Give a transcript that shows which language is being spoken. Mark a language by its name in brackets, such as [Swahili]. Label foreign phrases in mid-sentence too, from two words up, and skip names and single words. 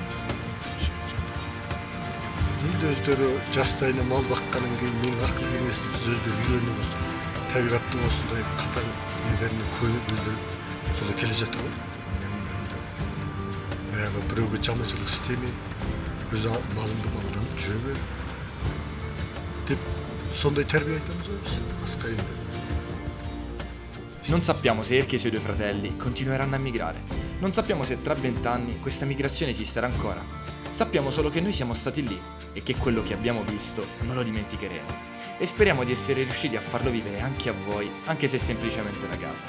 [Kazakh] Енді өздері жастайына мал баққаннан кейін менің ақыл кеңесімсіз өздері үйреніп осы табиғаттың осындай қатаң нелеріне көніп өздері солай келе жатыр ғой. Баяғы біреуге жаманшылық істемей, өз малыңды малданып жүре бер деп сондай тәрбие айтамыз ғой біз басқа енді. [Italian] Non sappiamo se Erky e i suoi due fratelli continueranno a migrare. Non sappiamo se tra 20 anni questa migrazione esisterà ancora. Sappiamo solo che noi siamo stati lì e che quello che abbiamo visto non lo dimenticheremo. E speriamo di essere riusciti a farlo vivere anche a voi, anche se è semplicemente la casa.